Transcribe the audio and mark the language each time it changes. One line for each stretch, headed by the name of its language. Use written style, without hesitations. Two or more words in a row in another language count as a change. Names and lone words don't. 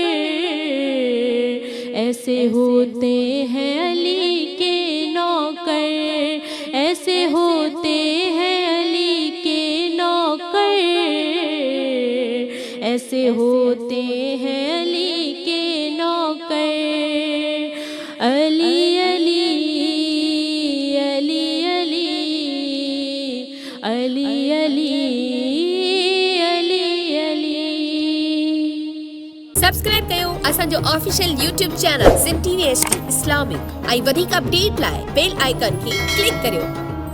Urdu: ایسے ہوتے ہیں علی کے نوکر، ایسے ہوتے ہیں علی کے نوکر، ایسے ہوتے ہیں علی کے نوکر۔ علی علی علی علی علی علی علی۔
Sindhi: सब्सक्राइब कयो असांजो ऑफिशियल YouTube चैनल सिम TV HD इस्लामिक ऐं वधीक अपडेट लाइ
English: bell icon
Sindhi: खे क्लिक करियो।